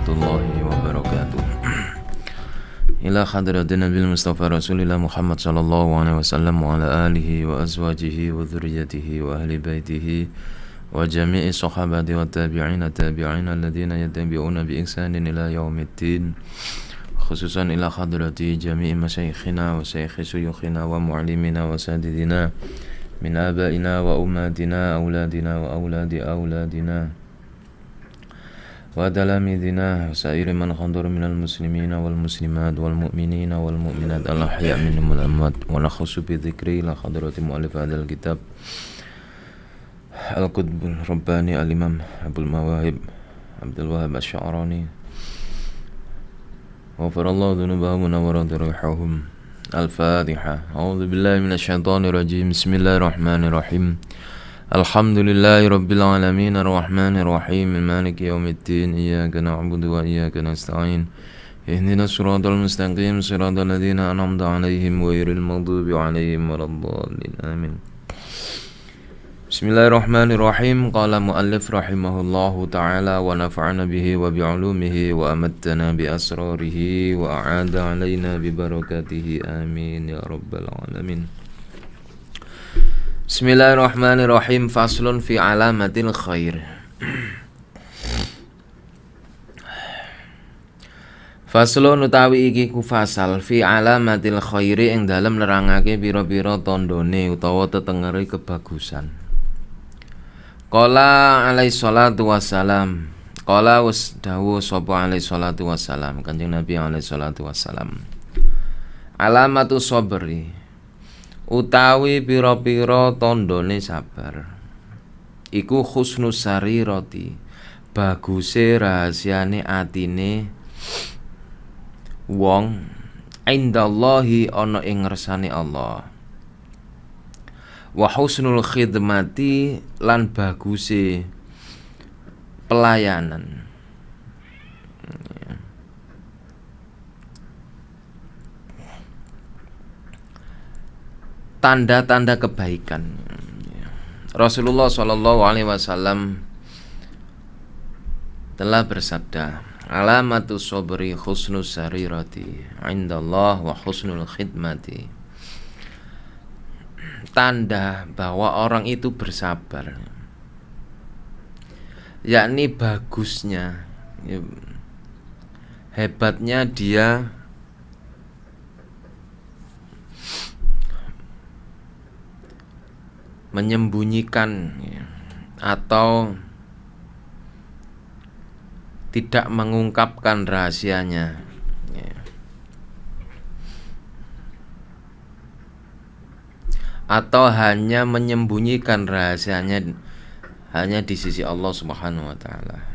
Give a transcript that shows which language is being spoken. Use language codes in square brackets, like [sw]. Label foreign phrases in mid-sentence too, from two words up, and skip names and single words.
[ar] ورحمة الله وبركاته. إلى حضرة النبي المصطفى رسول الله محمد صلى الله عليه وسلم وعلى آله وأزواجه وذرياته وأهل بيته وجميع الصحابة والتابعين الذين يتبعون بإحسان إلى يوم الدين. خصوصا إلى حضرة جميع مشايخنا ومشايخ شيوخنا ومعلمينا وسديدينا من آبائنا و وأمهاتنا أولادنا وأولاد أولادنا وتلاميذنا وسائر من خاندور من المسلمين والمسلمات والمؤمنين والمؤمنات الأحياء منهم والأموات ونخص بذكر لحضرة مؤلف هذا الكتاب القطب الرباني الإمام عبد المواهب عبد الوهاب الشعراني غفر الله ذنوبهم ونور أرواحهم. Al-Fatihah. أعوذ بالله من الشيطان الرجيم. بسم الله الرحمن الرحيم. الحمد لله رب العالمين الرحمن الرحيم مالك يوم الدين إياك نعبد وإياك نستعين اهدنا الصراط المستقيم صراط الذين أنعمت عليهم غير المغضوب عليهم ولا الضالين آمين. Bismillahirrahmanirrahim. قال المؤلف رحمه الله تعالى ونفعنا به وبعلومه وأماتنا بأسراره وأعاد علينا ببركاته آمين يا رب العالمين. بسم الله الرحمن الرحيم. فصل في علامات الخير. [jv] Faslun utawi iki ku fasal [ar] في علامات الخير [jv] ing dalem nerangake pira-pira tandane utawa tetengere kebagusan. [ar] قال عليه الصلاة والسلام. Qala [jv] was dawuh sapa [ar] عليه الصلاة والسلام. [jv] Kanjeng Nabi [ar] عليه الصلاة والسلام. علامة الصبر [jv] utawi pira-pira tandane sabar iku [ar] حسن السريرة [jv] baguse rahasiane atine wong indallahi ana ing ngersane Allah [ar] وحسن الخدمة [jv] lan baguse pelayanan. [id] Tanda-tanda kebaikan. Rasulullah [ar] صلى الله عليه وسلم [id] telah bersabda, [ar] علامة الصبر حسن السريرة عند الله وحسن الخدمة. [id] Tanda bahwa orang itu bersabar, yakni bagusnya, hebatnya dia menyembunyikan atau tidak mengungkapkan rahasianya, atau hanya menyembunyikan rahasianya hanya di sisi Allah [ar] سبحانه وتعالى.